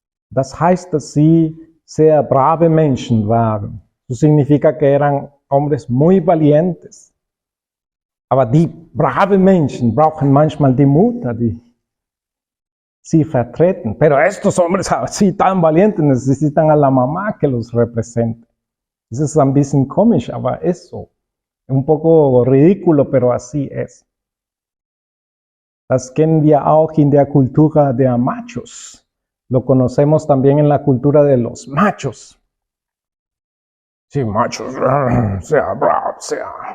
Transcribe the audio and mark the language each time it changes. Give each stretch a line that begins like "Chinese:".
German: Das heißt, dass sie sehr brave Menschen waren.
Spanish: Eso significa que eran hombres muy valientes.
German: Aber die brave Menschen brauchen manchmal die Mutter, die sie vertreten.
Spanish: Pero estos hombres así tan valientes necesitan a la mamá que los represente. Eso es un
German: bisschen komisch, aber es so.
Spanish: Un poco ridículo, pero así es.
German: Das kennen wir auch in der Kultur der Machos.
Spanish: Lo conocemos también en la cultura de los machos.
German: Sí, machos, sehr brav, sehr.